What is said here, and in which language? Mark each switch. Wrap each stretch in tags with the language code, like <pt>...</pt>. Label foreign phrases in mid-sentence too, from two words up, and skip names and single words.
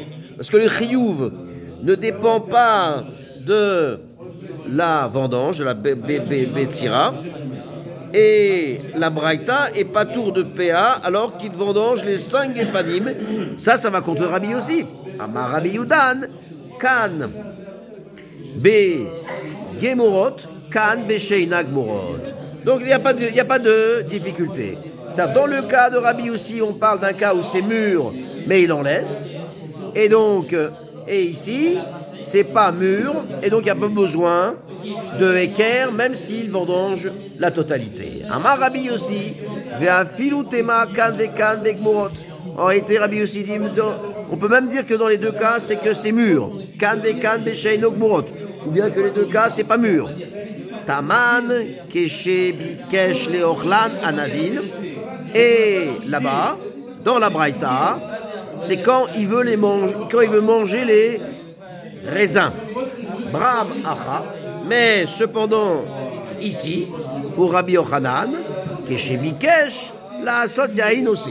<fr>Parce que le chiyuv ne dépend pas de la vendange, de la betzira, et la braïta est patour de PA alors qu'il vendange les 5 gefanim. Ça va contre Rabbi aussi.</fr> <he>אמר רבי יודן, כאן בגמורות, כאן בשאינן גמורות.</he> <fr>Donc il n'y a pas de difficulté. Dans le cas de Rabbi aussi, on parle d'un cas où c'est mûr, mais il en laisse. Et donc, et ici, c'est pas mûr, et donc il n'y a pas besoin de équerre, même s'il vendange la totalité. Amar Rabbi aussi,</fr> <he>ואפילו תימא כאן וכאן גמורות.</he> <fr>En réalité, Rabbi aussi dit, on peut même dire que dans les deux cas, c'est que c'est mûr.</fr> <he>כאן וכאן ושאינן גמורות.</he> <fr>Ou bien que les deux cas, c'est pas mûr.</fr> <he>תמן כשביקש לאוכלן ענבים.</he> <fr>Et là-bas, dans la braïta, c'est quand il veut manger les raisins.</fr> <arc>ברם הכא.</arc> <fr>Mais cependant, ici, pour Rabbi Yochanan,</fr> <he>כשביקש לעשות יין</he> <fr>aussi.</fr>